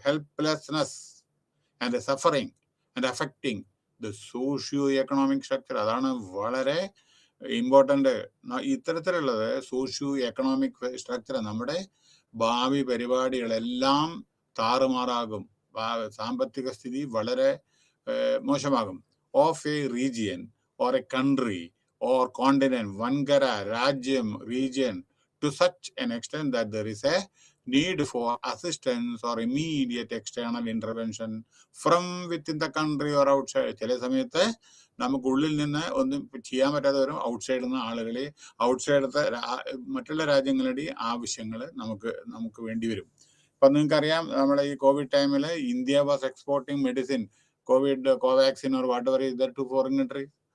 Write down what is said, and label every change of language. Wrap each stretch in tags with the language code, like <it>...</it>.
<en>Helplessness and suffering and affecting the socio economic structure.</en> <ml>അതാണ് വളരെ important. ഇത്തരത്തിലുള്ളത് socio economic structure, നമ്മുടെ ഭാവി പരിപാടികളെല്ലാം താറുമാറാകും, സാമ്പത്തിക സ്ഥിതി വളരെ മോശമാകും.</ml> <en>of a region or a country or continent,</en> <ml>വൻകര, രാജ്യം,</ml> <en>Region, to such an extent that there is a need for assistance or immediate external intervention from within the country or outside.</en> <ml>ചില സമയത്ത് നമുക്ക് ഉള്ളിൽ നിന്ന് ഒന്നും ചെയ്യാൻ പറ്റാതെ വരും, ഔട്ട്സൈഡിൽ നിന്ന് ആളുകളെ, ഔട്ട്സൈഡത്തെ മറ്റുള്ള രാജ്യങ്ങളുടെ ആവശ്യങ്ങൾ നമുക്ക് വേണ്ടി വരും. ഇപ്പം നിങ്ങൾക്കറിയാം,</ml> <en>നമ്മുടെ ഈ കോവിഡ് ടൈമിൽ India was exporting medicine, Covaxin or whatever is that to foreign countries.</en>